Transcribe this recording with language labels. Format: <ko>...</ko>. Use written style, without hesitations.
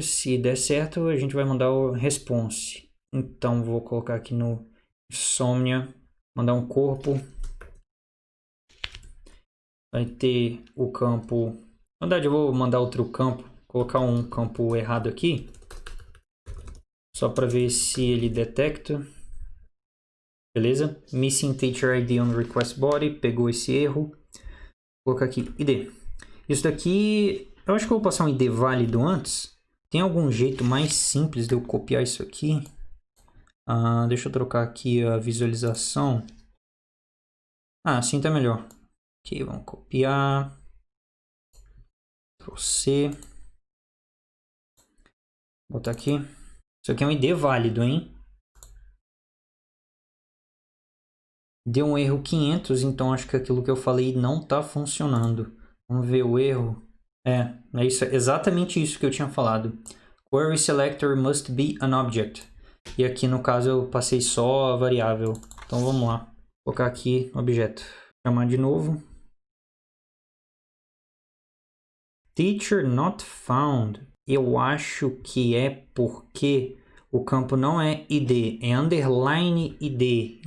<pt>Se der certo, a gente vai mandar o response. Então vou colocar aqui no Insomnia, mandar um corpo. Vai ter o campo. Na verdade, eu vou mandar outro campo. Colocar um campo errado aqui. Só para ver se ele detecta. Beleza?</pt> <en>Missing teacher ID on request body.</en> <pt>Pegou esse erro. Vou colocar aqui ID. Isso daqui, eu acho que eu vou passar um ID válido antes. Tem algum jeito mais simples de eu copiar isso aqui? Deixa eu trocar aqui a visualização. Assim tá melhor. Ok, vamos copiar. Ctrl+C. Botar aqui. Isso aqui é um ID válido, hein? Deu um erro 500, então acho que aquilo que eu falei não está funcionando. Vamos ver o erro. É exatamente isso que eu tinha falado.</pt> <en>Query selector must be an object.</en> <pt>E aqui no caso eu passei só a variável. Então vamos lá. Vou colocar aqui objeto. Chamar de novo.</pt> <en>Teacher not found.</en> <pt>Eu acho que é porque o campo não é ID, é underline ID.</pt>